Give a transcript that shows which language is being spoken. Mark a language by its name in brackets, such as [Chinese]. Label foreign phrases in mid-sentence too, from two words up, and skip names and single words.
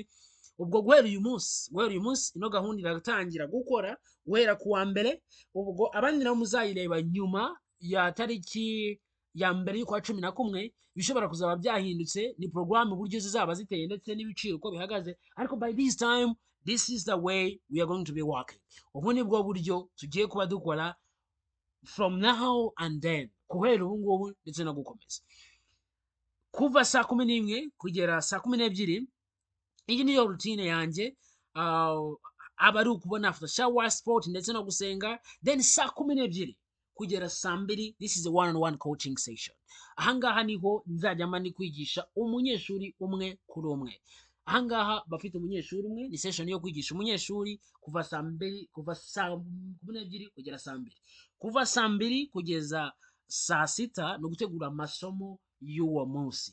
[Kinyarwanda] Ubwo guhera uyu munsi ino gahunda iratangira gukora guhera ku wa mbere. Ubwo abandi nabo muzayireba nyuma ya tariki ya mbere y'ukwa 11, bishobora kuzaba byahindutse, ni programme uburyo zizaba ziteye ndetse n'ibiciro uko bihagaze. [English] Ariko by this time, this is the way we are going to be working. [Kinyarwanda] Ubu ni bwo buryo tugiye kuba dukora [English] from now and then, [Kinyarwanda] guhera ubu ngubu ndetse no gukomeza. Kuva saa 11 kugera saa 12, iyi niyo routine yanjye. Aba ari ukubona [English] after shower, [Kinyarwanda] sport ndetse no gusenga. Then saa 12 kugera saa 2, [English] this is a one-on-one coaching session. [Kinyarwanda] Ahangaha niho nzajya mani kwigisha umunyeshuri umwe kuri umwe. Ahangaha bafite umunyeshuri umwe, ni session yo kwigisha umunyeshuri kuva saa 12 kugera saa 2. Kuva saa 2 kugeza saa 6 no gutegura amasomo y'uwo munsi.